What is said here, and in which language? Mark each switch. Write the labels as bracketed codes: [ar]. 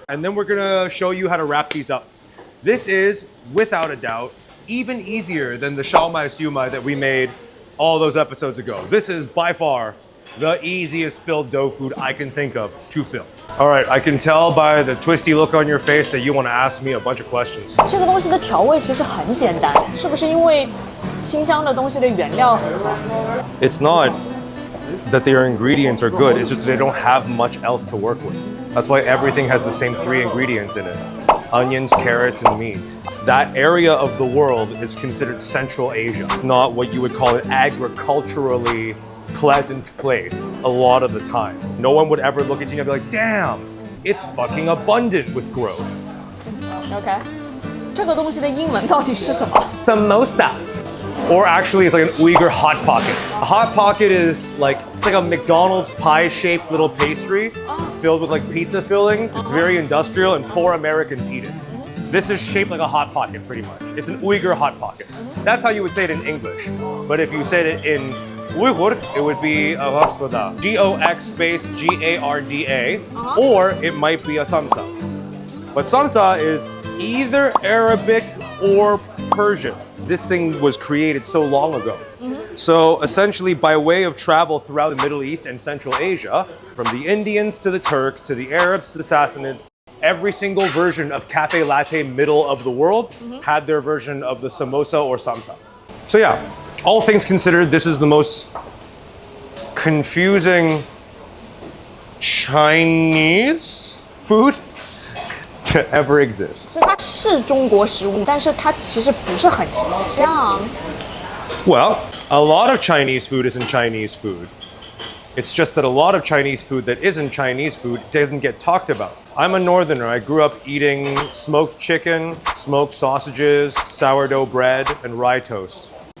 [en] And then we're gonna show you how to wrap these up. This is, without a doubt, even easier than the xiaomai siumai that we made all those episodes ago. This is by far the easiest filled dough food I can think of to fill. All right, I can tell by the twisty look on your face that you want to ask me a bunch of questions. [zh] 这个东西的调味其实很简单，是不是因为新疆的东西的原料很好？ [en] It's not that their ingredients are good, it's just they don't have much else to work with. That's why everything has the same 3 ingredients in it. Onions, carrots, and meat. That area of the world is considered Central Asia. It's not what you would call an agriculturally pleasant place a lot of the time. No one would ever look at you and be like, damn, it's fucking abundant with growth. [zh] OK， 这个东西的英文到底是什么？ [en] Samosa. Or actually, it's like an Uyghur Hotpocket. A Hotpocket is like, it's like a McDonald's pie-shaped little pastry filled with like pizza fillings. It's very industrial and poor Americans eat it. This is shaped like a Hot Pocket, pretty much. It's an Uyghur Hot Pocket. That's how you would say it in English. But if you said it in Uyghur, it would be G-O-X space G-A-R-D-A, or it might be a samsa. But samsa is either Arabic or Persian. This thing was created so long ago. So essentially, by way of travel throughout the Middle East and Central Asia, from the Indians to the Turks to the Arabs to the Sassanids, every single version of cafe latte middle of the world had their version of the samosa or samsa. So yeah, all things considered, this is the most confusing Chinese food to ever exist. [zh] 是它是中国食物，但是它其实不是很像。 [en] Well, a lot of Chinese food isn't Chinese food. It's just that a lot of Chinese food that isn't Chinese food doesn't get talked about. I'm a northerner. I grew up eating smoked chicken, smoked sausages, sourdough bread, and rye toast.